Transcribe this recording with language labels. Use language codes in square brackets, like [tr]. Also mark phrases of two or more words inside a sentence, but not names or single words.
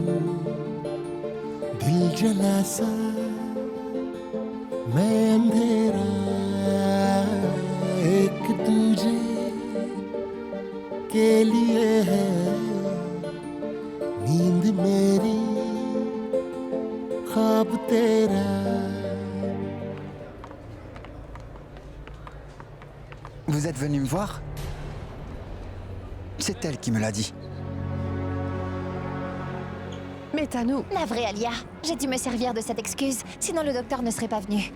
[hi] दिल जला सा मैं अंधेरा एक तुझे के लिए है नींद मेरी ख्वाब तेरा. [fr] Vous êtes venu me voir? C'est elle qui me l'a dit. Mais Tano... Navré, Alia. J'ai dû me servir de cette excuse, sinon le docteur ne serait pas venu.